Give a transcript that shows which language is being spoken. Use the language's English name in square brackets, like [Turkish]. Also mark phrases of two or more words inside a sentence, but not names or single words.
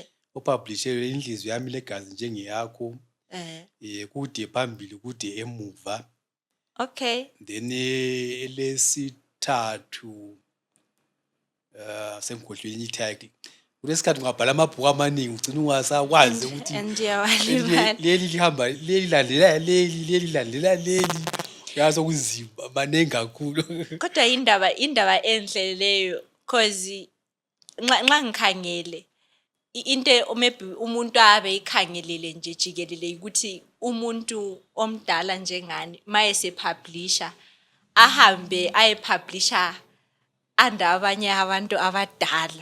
[North Ndebele] upublishe Inhliziyo Yami Legazi Njengeyakho, eh. Kude Phambili Kude Emuva. Okay. Then elesithathu sengikhohlwe enye i-title. Kulesikhathi ungabhala amabhuku amaningi ugcina ungasakwazi ukuthi And leli yawalibala. lihamba leli landela leli landela leli, yazi okunzima maningi kakhulu. Kodwa indaba enhle leyo cause nxa ngikhangele into maybe umuntu abe ikhangelele nje jikelele ukuthi umuntu omdala njengani mayese publisher ahambe ayepublisher under abanye abantu abadala.